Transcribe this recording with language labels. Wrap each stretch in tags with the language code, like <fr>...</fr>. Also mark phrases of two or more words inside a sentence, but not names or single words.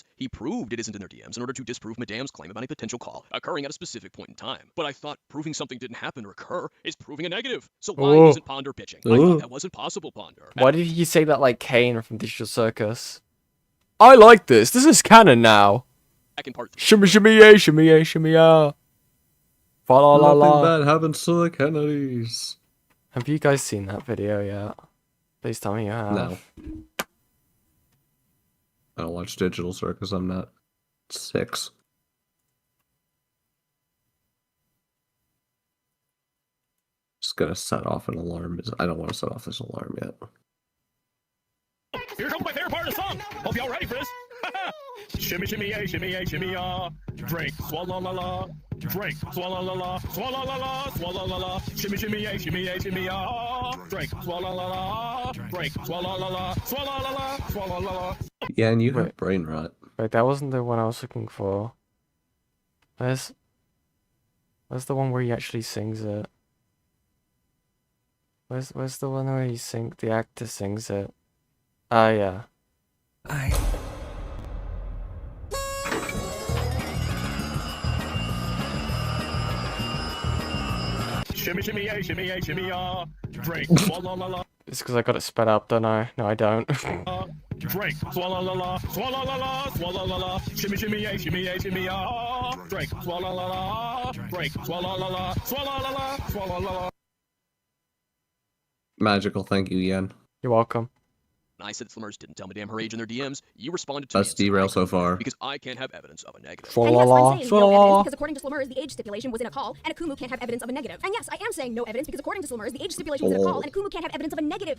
<en>He proved it isn't in their DMs in order to disprove Madame's claim about a potential call occurring at a specific point in time. But I thought proving something didn't happen or occur is proving a negative. So why Ooh. isn't Ponder pitching? I Ooh. thought that wasn't possible, Ponder. Why did he say that like Kane from Digital Circus? I like this. This is canon now. Back in part 3. Shimmy, shimmy, yeah, shimmy, yeah, shimmy, yeah. Fa la la Nothing la. bad happens to the Kennedys. Have you guys seen that video yet? Please tell me you have. No. I don't watch Digital Circus. I'm not 6. gonna set off an alarm. I don't want to set off this alarm yet. Here comes my favorite part of the song. Hope y'all ready for this. Shimmy, shimmy, a, shimmy, a, shimmy, ah. Drink, swallow, la, la. Drink, swallow, la, la. Swallow, la, la. Swallow, la, la. Shimmy, shimmy, a, shimmy, a, shimmy, ah. Drink, swallow, la, la. Drink, swallow, la, la. Swallow, la, la. Swallow, la, la. Yeah, and you have brain rot. Wait, that wasn't the one I was looking for. Where's the one where he actually sings it? Where's the one where the actor sings it? Ah, yeah. Shimmy, shimmy, a, shimmy, a, shimmy, ah. Drink, swallow, la, la. It's because I got it sped up, don't I? No, I don't. Drink, swallow, la, la. Swallow, la, la. Swallow, la, la. Shimmy, shimmy, a, shimmy, a, shimmy, ah. Drink, swallow, la, la. Drink, swallow, la, la. Swallow, la, la. Swallow, la, la. Magical, thank you, Yen. You're welcome. I said Slimmers didn't tell Madame her age in their DMs. You responded to That's derail so far. because I can't have evidence of a negative. And yes, I'm saying no evidence because according to Slimmers, the age stipulation was in a call, and Akumu can't have evidence of a negative. And yes, I am saying no evidence because according to Slimmers, the age stipulation was in a call, and Akumu can't have evidence of a negative.</en>